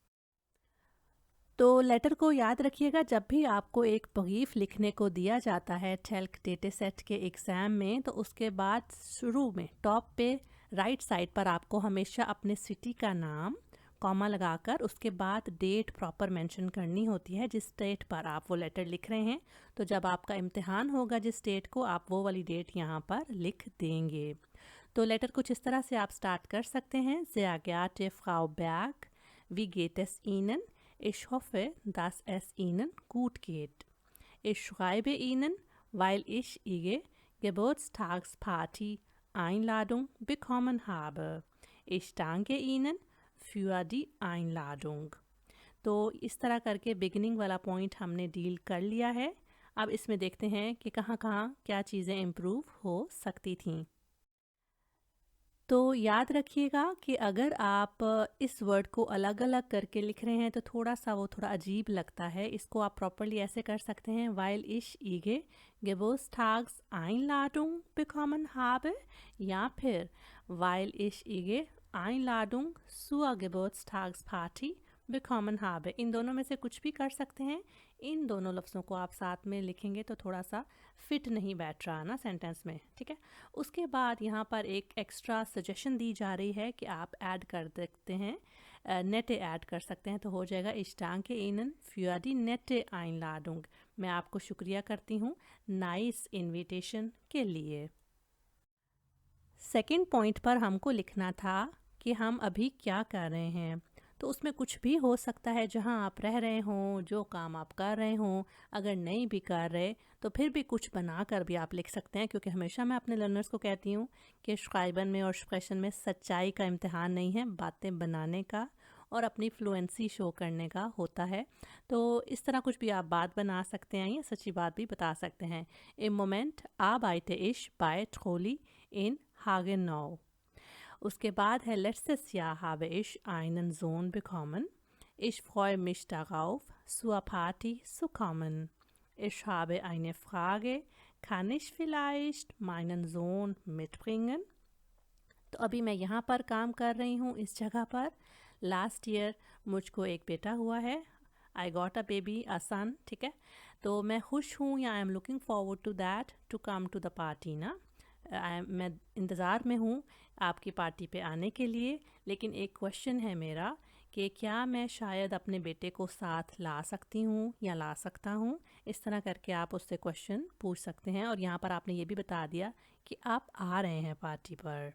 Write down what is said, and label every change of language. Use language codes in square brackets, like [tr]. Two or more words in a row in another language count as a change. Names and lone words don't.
[hi] तो लेटर को याद रखिएगा, जब भी आपको एक ब्रीफ लिखने को दिया जाता है टेल्क डेटा सेट के एग्ज़ाम में, तो उसके बाद शुरू में टॉप पे [en] right side [hi] पर आपको हमेशा अपने सिटी का नाम कॉमा लगाकर उसके बाद [en] date proper mention [hi] करनी होती है जिस डेट पर आप वो लेटर लिख रहे हैं। तो जब आपका इम्तिहान होगा जिस डेट को, आप वो वाली डेट यहाँ पर लिख देंगे। तो लेटर कुछ इस तरह से आप स्टार्ट कर सकते हैं। [de] Sehr geehrte Frau Berg, wie geht es Ihnen? Ich hoffe, dass es Ihnen gut geht. Ich schreibe Ihnen, weil ich Ihre Geburtstagsparty Einladung bekommen habe. Ich danke Ihnen für die Einladung. [hi] तो इस तरह करके बिगिनिंग वाला पॉइंट हमने डील कर लिया है। अब इसमें देखते हैं कि कहाँ कहाँ क्या चीज़ें इम्प्रूव हो सकती थीं। तो याद रखिएगा कि अगर आप इस वर्ड को अलग अलग करके लिख रहे हैं तो थोड़ा अजीब लगता है। इसको आप प्रॉपरली ऐसे कर सकते हैं, [de] weil ich Ihre Geburtstagseinladung bekommen habe, [hi] या फिर [de] weil ich Ihre Einladung zur Geburtstagsparty bekommen habe। [hi] इन दोनों में से कुछ भी कर सकते हैं। इन दोनों लफ्ज़ों को आप साथ में लिखेंगे तो थोड़ा सा फिट नहीं बैठ रहा ना सेंटेंस में, ठीक है। उसके बाद यहाँ पर एक एक्स्ट्रा सजेशन दी जा रही है कि आप ऐड कर सकते हैं, नेटे ऐड कर सकते हैं, तो हो जाएगा [de] Ich danke Ihnen für die nette Einladung। [hi] मैं आपको शुक्रिया करती हूँ [en] nice invitation [hi] के लिए। सेकंड पॉइंट पर हमको लिखना था कि हम अभी क्या कर रहे हैं। तो उसमें कुछ भी हो सकता है, जहाँ आप रह रहे हों, जो काम आप कर रहे हों। अगर नहीं भी कर रहे तो फिर भी कुछ बना कर भी आप लिख सकते हैं, क्योंकि हमेशा मैं अपने लर्नर्स को कहती हूँ कि श्राइबन में और स्प्रेशन में सच्चाई का इम्तिहान नहीं है, बातें बनाने का और अपनी फ्लुएंसी शो करने का होता है। तो इस तरह कुछ भी आप बात बना सकते हैं या सच्ची बात भी बता सकते हैं। [de] Im Moment arbeite ich bei Trolli in Hagenau. [hi] उसके बाद है [de] letztes Jahr habe ich einen Sohn bekommen. Ich freue mich darauf, zur Party zu kommen. Ich habe eine Frage. Kann ich vielleicht meinen Sohn mitbringen? [hi] तो अभी मैं यहाँ पर काम कर रही हूँ इस जगह पर। [en] last year [hi] मुझको एक बेटा हुआ है, [en] I got a baby, a son, [hi] ठीक है। तो मैं खुश हूँ या [en] I am looking forward to that to come to the party [hi] ना। मैं इंतज़ार में हूँ आपकी पार्टी पे आने के लिए। लेकिन एक क्वेश्चन है मेरा कि क्या मैं शायद अपने बेटे को साथ ला सकती हूँ या ला सकता हूँ। इस तरह करके आप उससे क्वेश्चन पूछ सकते हैं। और यहाँ पर आपने ये भी बता दिया कि आप आ रहे हैं पार्टी पर।